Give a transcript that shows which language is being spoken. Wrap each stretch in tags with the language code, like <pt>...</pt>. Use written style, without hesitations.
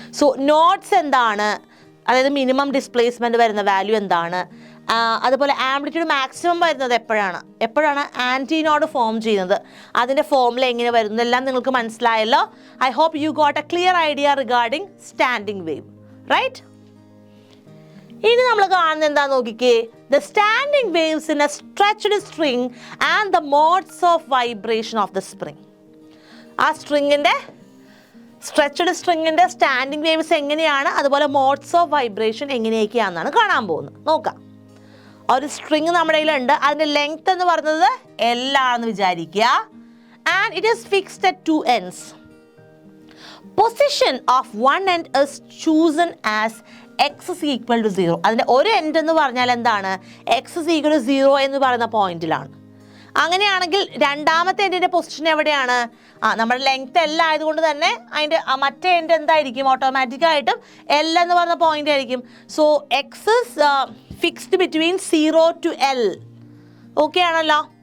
<ml>So notes എന്താണ്? അതായത് minimum displacement വരുന്ന വാല്യൂ എന്താണ്? അതുപോലെ ആംപ്ലിറ്റ്യൂഡ് മാക്സിമം വരുന്നത് എപ്പോഴാണ് ആൻറ്റിനോഡ് ഫോം ചെയ്യുന്നത്? അതിൻ്റെ ഫോമുല എങ്ങനെ വരുന്നത് എല്ലാം നിങ്ങൾക്ക് മനസ്സിലായല്ലോ.</ml> <en>I hope you got a clear idea regarding standing wave, right?</en> <ml>ഇനി നമ്മൾ കാണുന്നത് എന്താ നോക്കിക്കേ.</ml> <en>The standing waves in a stretched string and the modes of vibration of the spring.</en> <ml>ആ സ്ട്രെച്ച്ഡ് സ്ട്രിങ്ങിൻ്റെ സ്റ്റാൻഡിങ് വേവ്സ് എങ്ങനെയാണ്, അതുപോലെ മോഡ്സ് ഓഫ് വൈബ്രേഷൻ എങ്ങനെയൊക്കെയാണെന്നാണ് കാണാൻ പോകുന്നത്. നോക്കാം. ഒരു സ്ട്രിങ് നമ്മുടെ കയ്യിലുണ്ട്. അതിൻ്റെ ലെങ്ത് എന്ന് പറയുന്നത് L ആണെന്ന് വിചാരിക്കുക.</ml> <en>And it is fixed at 2 ends. Position of one end is chosen as x is equal to 0.</en> <ml>അതിൻ്റെ ഒരു എൻഡ് എന്ന് പറഞ്ഞാൽ എന്താണ്?</ml> <en>x is equal to 0</en> <ml>എന്ന് പറയുന്ന പോയിന്റിലാണ്. അങ്ങനെയാണെങ്കിൽ രണ്ടാമത്തെ എൻഡിൻ്റെ പൊസിഷൻ എവിടെയാണ്? നമ്മുടെ ലെങ്ത് L ആയതുകൊണ്ട് തന്നെ അതിൻ്റെ മറ്റേ എൻഡ് എന്തായിരിക്കും? ഓട്ടോമാറ്റിക്കായിട്ടും L എന്ന് പറയുന്ന പോയിന്റ് ആയിരിക്കും.</ml> <en>So x is fixed between 0 to L.</en> <ml>Okay ആണല്ലോ?</ml>